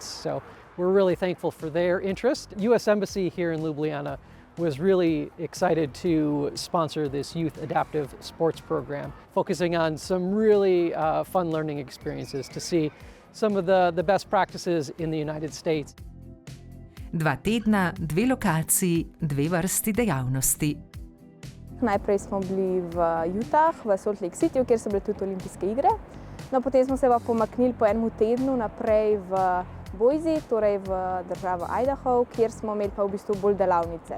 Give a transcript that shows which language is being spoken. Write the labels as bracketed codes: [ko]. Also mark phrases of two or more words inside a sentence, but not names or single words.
[en] So we're really thankful for their interest. U.S. Embassy here in Ljubljana was really excited to sponsor this youth adaptive sports program, focusing on some really fun learning experiences to see some of the best practices in the United States. [sl] 2 tedna, 2 lokaciji, 2 vrsti dejavnosti. Najprej smo bili v Utah, v Salt Lake Cityju, kjer so bile tudi olimpijske igre. No, potem smo se pa pomaknili po enem tednu naprej v Boise, torej v državo Idaho, kjer smo imeli pa v bistvu bolj delavnice.